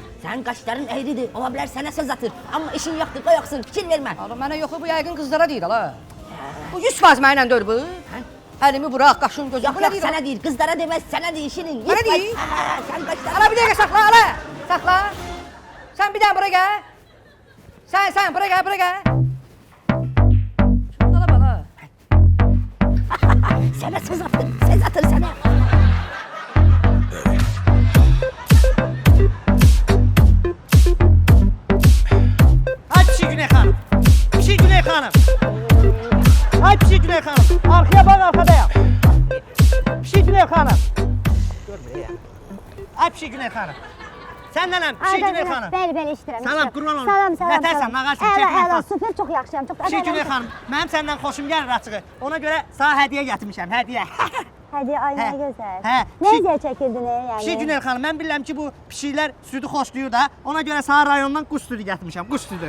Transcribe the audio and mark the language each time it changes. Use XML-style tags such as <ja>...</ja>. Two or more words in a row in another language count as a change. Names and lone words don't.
<az>Sənin qaşların əyridir, ola bilər sənə söz atır. Amma işin yoxdur, qoy yoxsun, fikir vermə. Mənə yoxu, bu yəqin qızlara deyir la. Bu 100% mənlə deyir bu. Əlimi bıraq, qaşın, gözün. Yox, sənə deyir, qızlara deməz, sənə deyir, Şirin. Mənə deyir? Sən qaşların... Ala bir dəqiqə saxla, ala. Saxla. Sən bir dənə bura gəl.</az> <tr>Sen bura gel. Şurada da bana.</tr> <az>Sənə söz atır sənə.</az> <tr>Hadi Pişik Güney Hanım. Pişik Güney Hanım. Hadi Pişik Güney Hanım. Arkaya bak arkadayım. Pişik Güney Hanım. Dur buraya. Hadi Pişik Güney Hanım.</tr> <az>Sənlənəm Pişik Güney Hanım. Bəli, işləyirəm. Salam, qurban olum. Salam. Nətərsən, nağarsan, keyfin Əla, nasıl? super, çox yaxşıyam. Çox Pişik Güney Hanım. Mənim səndən xoşum gəlir açığı. Ona görə sənə hədiyyə gətirmişəm, hədiyyə. Hədiyyə, ay nə Hə, gözəl. hə, Nə pişik- əziyyət çəkirdin, yəni? Pişik Güney Hanım, mən bilirəm ki, bu pişiklər südü xoşlayır da. Ona görə sənə rayondan quş südü gətirmişəm, quş südü.</az>